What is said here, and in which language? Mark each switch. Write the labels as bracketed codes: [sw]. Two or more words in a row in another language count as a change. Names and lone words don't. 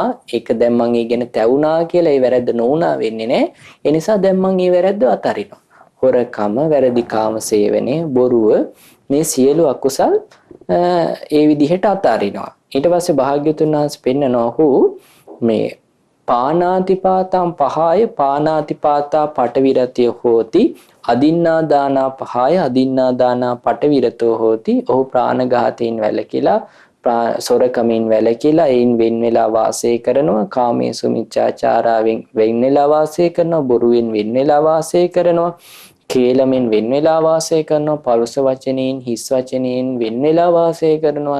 [si] ඒක දැන් මං ඒ ගැන තැවුණා කියලා ඒ වැරැද්ද නොවුණා වෙන්නේ නැහැ. ඒ නිසා දැන් මං ඒ වැරැද්ද අතාරිනවා. හොරකම, වැරදි කාම සේවනය, බොරුව මේ සියලු අකුසල් ඒ විදිහට අතාරිනවා. ඊට පස්සේ භාග්‍යවතුන් වහන්සේ පෙන්නනවා ඔහු මේ [pi] පානාතිපාතං පහය පානාතිපාතා පටවිරතය හෝති අදින්නා දානා පහය අදින්නා දානා පටවිරතෝ හෝති. [si] ඔහු ප්‍රාණඝාතයෙන් වැළකීලා සොරකමින් වැළකීලා එයින් වෙන් වෙලා වාසය කරනවා. කාමේසු මිච්ඡාචාරයෙන් වෙන් වෙලා වාසය කරනවා. බොරුවෙන් වෙන් වෙලා වාසය කරනවා. කේලමෙන් වෙන් වෙලා වාසය කරනවා. පරුස වචනයෙන් හිස් වචනයෙන් වෙන් වෙලා වාසය කරනවා.